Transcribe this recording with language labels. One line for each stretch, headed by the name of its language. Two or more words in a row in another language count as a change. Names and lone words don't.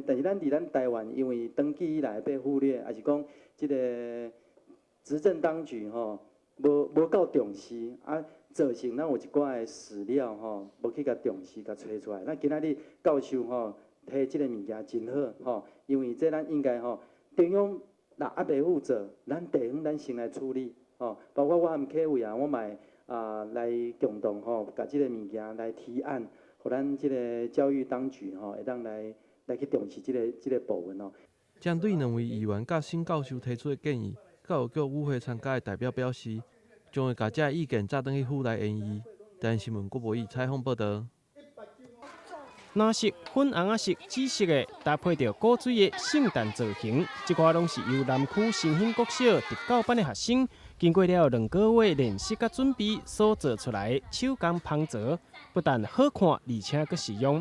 Min Nan Chinese: 但是咱伫咱台湾，因为长期以来被忽略，还是讲即个执政当局吼，无够重视，造成咱有一寡的史料吼，无去甲重视，甲找出来。咱今仔日教授吼，提即个物件真好吼，因为这咱应该吼，中央若袂负责，咱地方咱先来处理。吼，包括我含启伟啊，我嘛来共同吼，甲即个物件来提案，互咱即个教育当局吼，会当来去重视即个部分哦。针对两位议员甲沈教授提出的建议，教育局与会参加的代表表示，将会甲这意见载转去府内研议。台新闻郭博义采访报道。蓝色、粉红色、紫色的搭配着古锥的圣诞造型，这寡拢是由南区新兴国小特教班的学生经过了2个月练习甲准备所做出来的手工芳泽，不但好看，而且佫实用。